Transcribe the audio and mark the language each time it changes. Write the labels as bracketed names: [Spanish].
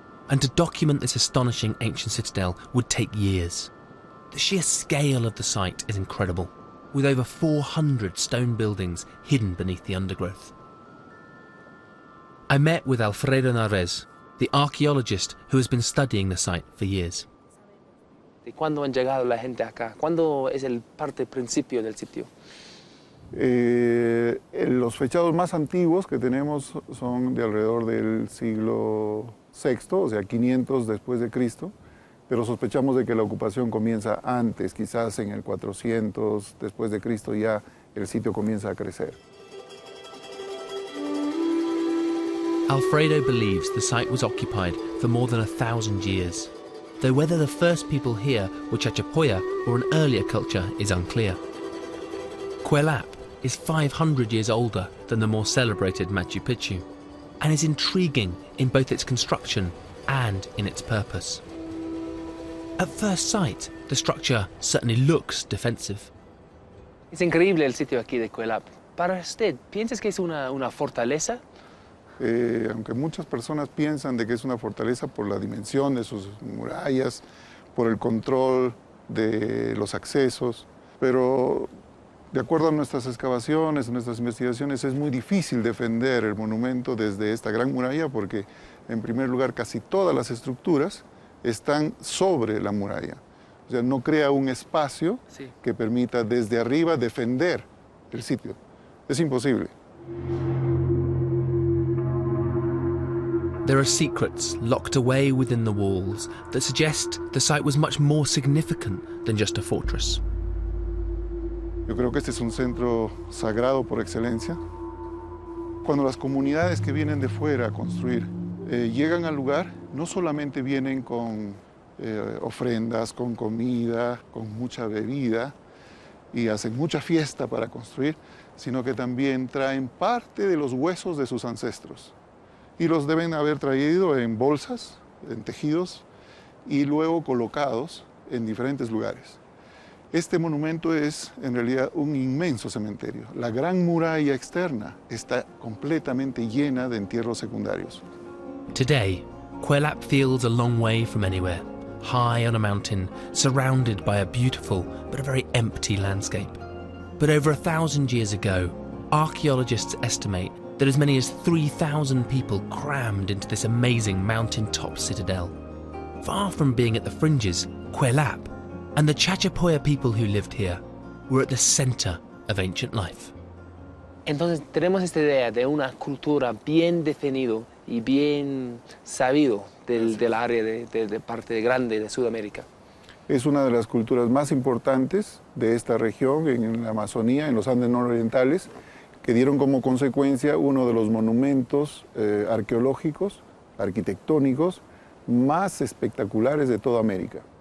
[English] And to document this astonishing ancient citadel would take years. The sheer scale of the site is incredible, with over 400 stone buildings hidden beneath the undergrowth. I met with Alfredo Narvaez, the archaeologist who has been studying the site for years. [Spanish] ¿Cuándo han llegado la gente acá? ¿Cuándo es el parte principio del sitio? Los fechados más antiguos que tenemos son de alrededor del siglo VI, o sea, 500 después de Cristo, pero sospechamos de que la ocupación comienza antes, quizás en el 400 después de Cristo ya el sitio comienza a crecer. [English] Alfredo believes the site was occupied for more than 1,000 years, though whether the first people here were Chachapoya or an earlier culture is unclear. Cuelap is 500 years older than the more celebrated Machu Picchu, and is intriguing in both its construction and in its purpose. At first sight, the structure certainly looks defensive. [Spanish] Es increíble el sitio aquí de Cuelap. Para usted, ¿piensas que es una fortaleza? Aunque muchas personas piensan de que es una fortaleza por la dimensión de sus murallas, por el control de los accesos, pero de acuerdo a nuestras excavaciones, nuestras investigaciones, es muy difícil defender el monumento desde esta gran muralla porque, en primer lugar, casi todas las estructuras están sobre la muralla. O sea, no crea un espacio que permita desde arriba defender el sitio. Es imposible. [English] There are secrets locked away within the walls that suggest the site was much more significant than just a fortress. [Spanish] Yo creo que este es un centro sagrado por excelencia. Cuando las comunidades que vienen de fuera a construir llegan al lugar, no solamente vienen con ofrendas, con comida, con mucha bebida y hacen mucha fiesta para construir, sino que también traen parte de los huesos de sus ancestros. Y los deben haber traído en bolsas, en tejidos, y luego colocados en diferentes lugares. Este monumento es en realidad un inmenso cementerio. La gran muralla externa está completamente llena de entierros secundarios. [English] Today, Cuelap feels a long way from anywhere, high on a mountain, surrounded by a beautiful but a very empty landscape. But over 1,000 years ago, archaeologists estimate that as many as 3,000 people crammed into this amazing mountain-top citadel. Far from being at the fringes, Cuelap and the Chachapoya people who lived here were at the center of ancient life. [Spanish] Entonces tenemos esta idea de una cultura bien definido y bien sabido del área de parte grande de Sudamérica. Es una de las culturas más importantes de esta región, en la Amazonía, en los Andes nororientales, que dieron como consecuencia uno de los monumentos arqueológicos, arquitectónicos, más espectaculares de toda América.